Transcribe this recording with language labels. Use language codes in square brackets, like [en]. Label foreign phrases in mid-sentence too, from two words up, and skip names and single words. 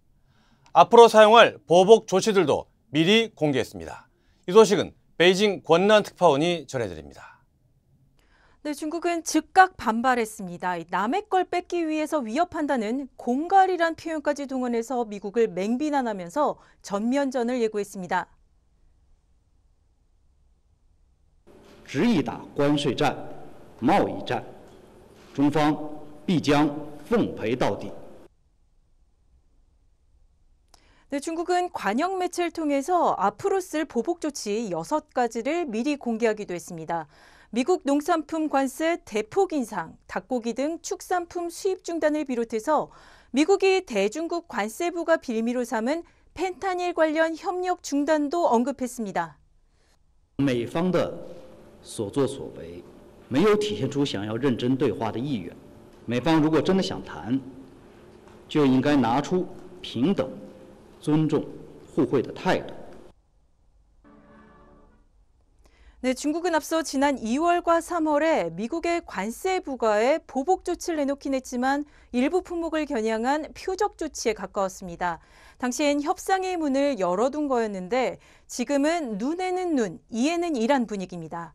[ko] 앞으로 사용할 보복 조치들도 미리 공개했습니다. 이 소식은 베이징 권난 특파원이 전해드립니다. 네, 중국은 즉각 반발했습니다. 남의 걸 뺏기 위해서 위협한다는 공갈이란 표현까지 동원해서 미국을 맹비난하면서 전면전을 예고했습니다. [zh] 执意打关税战、贸易战，中方必将奉陪到底。 [ko] 네, 중국은 관영 매체를 통해서 앞으로 쓸 보복 조치 6가지를 미리 공개하기도 했습니다. 미국 농산품 관세 대폭 인상, 닭고기 등 축산품 수입 중단을 비롯해서 미국이 대중국 관세 부과 빌미로 삼은 펜타닐 관련 협력 중단도 언급했습니다. [zh] 美方的所作所为没有体现出想要认真对话的意愿。美方如果真的想谈，就应该拿出平等、尊重、互惠的态度。 [ko] 네, 중국은 앞서 지난 2월과 3월에 미국의 관세 부과에 보복 조치를 내놓긴 했지만 일부 품목을 겨냥한 표적 조치에 가까웠습니다. 당시엔 협상의 문을 열어둔 거였는데 지금은 눈에는 눈, 이에는 이란 분위기입니다.